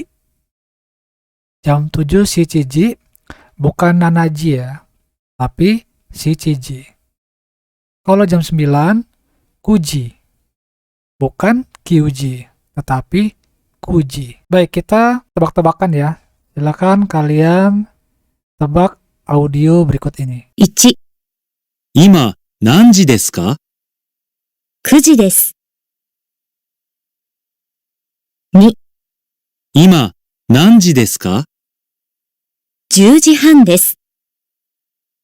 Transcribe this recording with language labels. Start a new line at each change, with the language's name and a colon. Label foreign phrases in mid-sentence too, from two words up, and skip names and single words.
Indonesian: Jam 7 shichiji, bukan nanaji ya, tapi shichiji. Kalau jam 9 kuji. Bukan kyuji, tetapi kuji. Baik, kita tebak-tebakan ya. Silakan kalian tebak audio berikut ini.
Japanese: 1、今何時ですか？ 9時です。2、今何時ですか？ 10時半です。